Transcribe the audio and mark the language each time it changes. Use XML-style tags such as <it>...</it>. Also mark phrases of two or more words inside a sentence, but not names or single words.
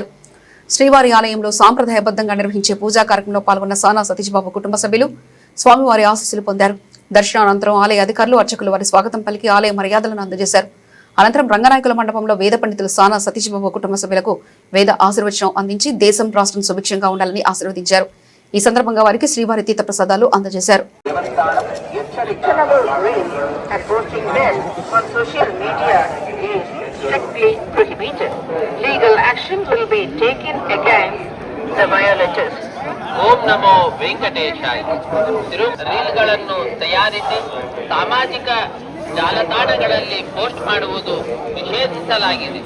<te>శ్రీవారి ఆలయంలో సాంప్రదాయబద్ధంగా నిర్వహించే పూజా కార్యక్రమంలో పాల్గొన్న సానా సతీష్ బాబు కుటుంబ సభ్యులు స్వామివారి ఆశీస్సులు పొందారు. దర్శనానంతరం ఆలయ అధికారులు, అర్చకులు వారి స్వాగతం పలికి ఆలయ మర్యాదలను అందజేశారు. అనంతరం రంగనాయకుల మండపంలో వేద పండితులు సానా సతీష్ బాబు కుటుంబ సభ్యులకు వేద ఆశీర్వచనం అందించి దేశం, రాష్ట్రం సుభిక్షంగా ఉండాలని ఆశీర్వదించారు. ఈ సందర్భంగా వారికి శ్రీవారి తీర్థ ప్రసాదాలు అందజేశారు.</te> <kn>ಓಂ ನಮೋ ವೆಂಕಟೇಶಾಯ. ರೀಲ್ಗಳನ್ನು ತಯಾರಿಸಿ ಸಾಮಾಜಿಕ ಜಾಲತಾಣಗಳಲ್ಲಿ ಪೋಸ್ಟ್ ಮಾಡುವುದು ನಿಷೇಧಿಸಲಾಗಿದೆ.</kn>